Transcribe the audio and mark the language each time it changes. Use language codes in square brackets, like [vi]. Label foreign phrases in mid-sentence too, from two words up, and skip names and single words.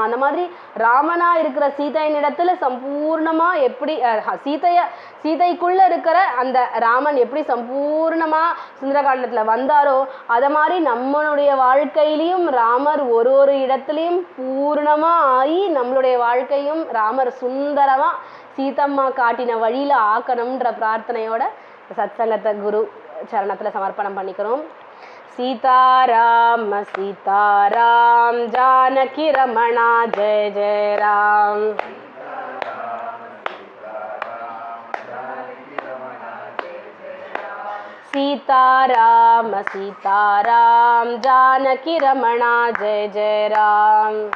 [ta] அந்த மாதிரி ராமனா இருக்கிற சீதையின் இடத்துல சம்பூர்ணமாக எப்படி சீதைக்குள்ளே இருக்கிற அந்த ராமன் எப்படி சம்பூர்ணமாக சுந்தரகாண்டத்தில் வந்தாரோ அதை மாதிரி நம்மளுடைய வாழ்க்கையிலையும் ராமர் ஒரு இடத்துலையும் பூர்ணமாக ஆகி நம்மளுடைய வாழ்க்கையும் ராமர் சுந்தரமாக சீதம்மா காட்டின வழியில் ஆக்கணும்ன்ற பிரார்த்தனையோட சத்சங்கத்தை குரு சரணத்தில் சமர்ப்பணம் பண்ணிக்கிறோம். [sa] सीताराम सीताराम जानकी रमणा जय जय राम. सीताराम सीताराम जानकी रमणा जय जय राम.